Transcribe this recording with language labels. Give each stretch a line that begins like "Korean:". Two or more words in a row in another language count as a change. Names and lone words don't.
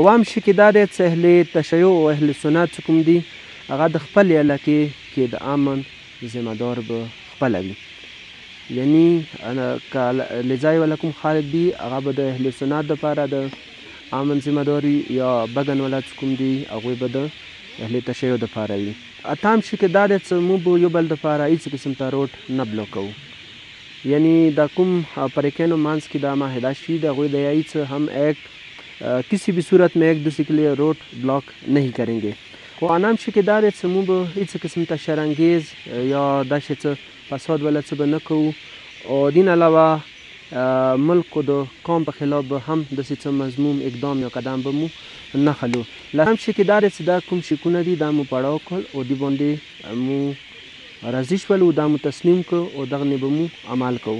Pashto: اووم شک دا دی چې اهل تشیع او اهل سنت چې کوم دي هغه د خپل علاقې کې د امن ذمه دار به خپله وي، یعنی که علیزای والا کوم خلک دي هغه به د اهل سنت دپاره د امن ذمه داري یا بګن والا چې کوم دي هغوی به د اهل تشیع دپاره وي. اتم شک دا دی چې موږ به یو بل دپاره هېڅ قسم ته روډ نه بلاکوو، یعنی دا کوم فریقینو منځ کې دا معاهده شوي د هغوی د هیڅ هم
Urdu: ایک کسی بھی صورت میں ایک دوسرے کے لیے روڈ بلاک نہیں کریں گے.
Pashto: و انم شک دا دی چې موږ به هېڅ قسم ته شرانګیز یا داسې څه فساد والا څه به نه کوو او دین علاوه ملک و د قوم په خلاف به هم داسې څه مضموم اقدام یا قدم به مو نه خلو. لهم شک دا دی چې دا کوم شکونه دي دا مو پړاو کړل او دې باندې مو راضي شولو، دا مو تسلیم کړو او دغه به مو عمل کوو.